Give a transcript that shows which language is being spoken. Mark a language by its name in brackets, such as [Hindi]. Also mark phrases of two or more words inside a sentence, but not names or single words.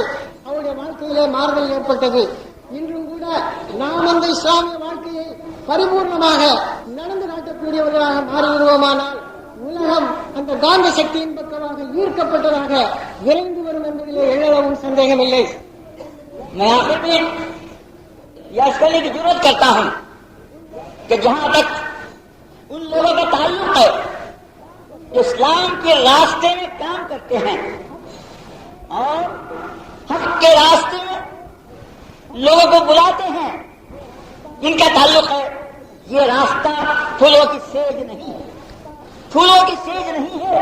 [Tamil] அவருடைய வாழ்க்கையிலே மாறுதல் ஏற்பட்டது. இன்றும் கூட நாம் அந்த இஸ்லாமிய வாழ்க்கையை பரிபூர்ணமாக நடந்து காட்டக்கூடியவர்களாக மாறிவிடுவோமானால், உலகம் அந்த காந்த சக்தியின் பக்கமாக ஈர்க்கப்பட்டதாக விரைந்து வரும் என்பதிலே எள்ளளவும் சந்தேகமில்லை. [Urdu] میں آخر میں یہ کرنے کی ضرورت کرتا ہوں کہ جہاں تک ان لوگوں کا تعلق ہے جو اسلام کے راستے میں کام کرتے ہیں اور حق کے راستے میں لوگوں کو بلاتے ہیں، جن کا تعلق ہے، یہ راستہ پھولوں کی سیج نہیں ہے، پھولوں کی سیج نہیں ہے.